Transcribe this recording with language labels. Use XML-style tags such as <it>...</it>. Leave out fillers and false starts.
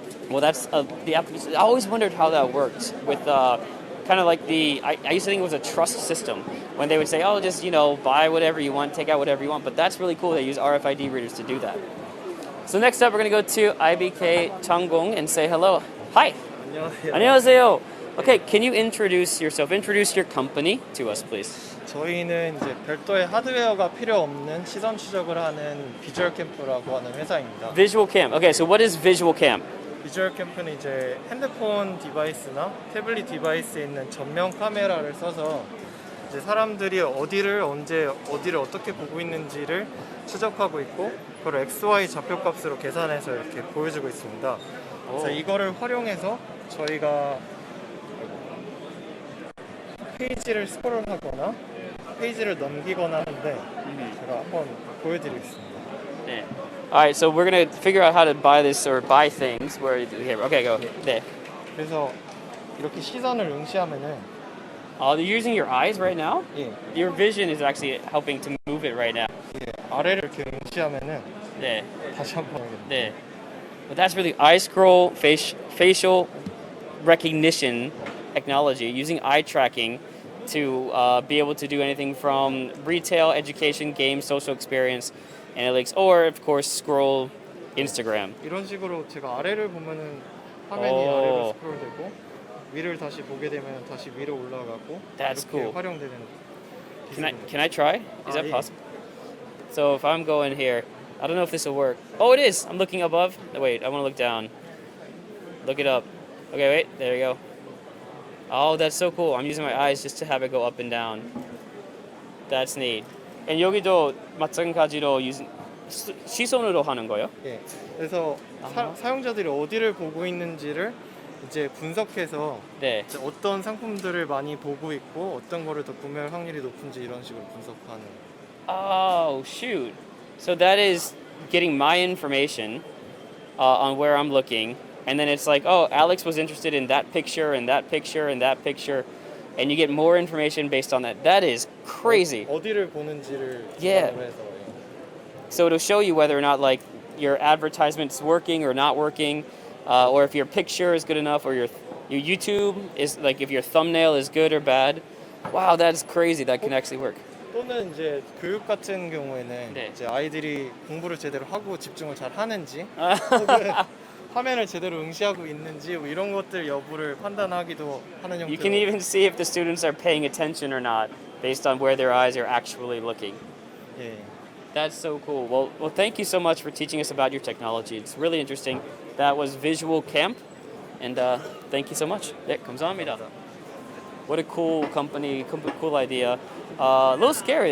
<en>Well, that's the application. I always wondered how that worked with kind of like I used to think it was a trust system when they would say, oh, just, buy whatever you want, take out whatever you want. But that's really cool. They use RFID readers to do that. So next up, we're going to go to IBK Changgong and say hello. Hi.</en> <ko>안녕하세요.</ko> <en>Okay, can you introduce yourself? Introduce your company to us, please.</en> <ko>저희는 이제 별도의 하드웨어가 필요 없는 시선 추적을 하는 비주얼 캠프라고 하는 회사입니다.</ko> <en>Visual Cam. Okay, so what is Visual Cam?</en> <ko>비주얼 캠프는 이제 핸드폰 디바이스나 태블릿 디바이스에 있는 전면 카메라를 써서 이제 사람들이 어디를 언제 어디를 어떻게 보고 있는지를 추적하고 있고 그걸 XY 좌표값으로 계산해서 이렇게 보여주고 있습니다. 그래서 이거를 활용해서 저희가 페이지를 스크롤하거나 페이지를 넘기거나 하는데 제가 한번 보여드리겠습니다. 네.</ko> <en>Alright, so we're gonna figure out how to buy this or buy things. Where here? Okay, go.</en> <ko>네. 그래서 이렇게 시선을 응시하면은</ko> <en>You're using your eyes right now?</en> <ko>예.</ko> <en>Your vision is actually helping to move it right now.</en> <ko>예, 아래를 이렇게 응시하면은 네. 다시 한번 네.</ko> <en>But that's really eye scroll facial recognition technology using eye tracking to be able to do anything from retail, education, games, social experience, analytics, or of course scroll Instagram.</en> <ko>이런 식으로 제가 아래를 보면은 화면이 오. 아래로 스크롤되고 위를 다시 보게 되면 다시 위로 올라가고</ko> <en>That's</en> <ko>이렇게</ko> <en>cool.</en> <ko>활용되는.</ko> <en>Can I try? Is that</en> <ko>예.</ko> <en>possible? So if I'm going here, I don't know if this will work. Oh, it is. I'm looking above. No, wait, I want to look down. Look it up. Okay, wait. There you go. Oh, that's so cool. I'm using my eyes just to have it go up and down. That's neat. And</en> <ko>여기도 마찬가지로 시선으로 하는 거요? 예. 그래서 사용자들이 어디를 보고 있는지를 이제 분석해서 네. 이제 어떤 상품들을 많이 보고 있고 어떤 거를 더 구매할 확률이 높은지 이런 식으로 분석하는.</ko> <en>Oh, shoot. So that is getting my information on where I'm looking. And then it's like, oh, Alex was interested in that picture and that picture and that picture. And you get more information based on that. That is crazy.</en> <ko>어디를 보는지를</ko> <en>Yeah.</en> <ko>기반으로 해서.</ko> <en>So it'll show you whether or not like your advertisement's working or not working, or if your picture is good enough, or your YouTube is like if your thumbnail is good or bad. Wow, that's crazy. That can actually work.</en> <ko>또는 이제 교육 같은 경우에는 네. 이제 아이들이 공부를 제대로 하고 집중을 잘 하는지 혹은 화면을 제대로 응시하고 있는지 뭐 이런 것들 여부를 판단하기도 하는 형태로.</ko> <en>You can even see if the students are paying attention or not based on where their eyes are actually looking.</en> <ko>예.</ko> <en>That's so cool. Well, thank you so much for teaching us about your technology. It's really interesting. That was Visual Camp, and thank you so much.</en> <ko>네, 감사합니다.</ko> <en>What a cool company, cool idea. A little scary.</en>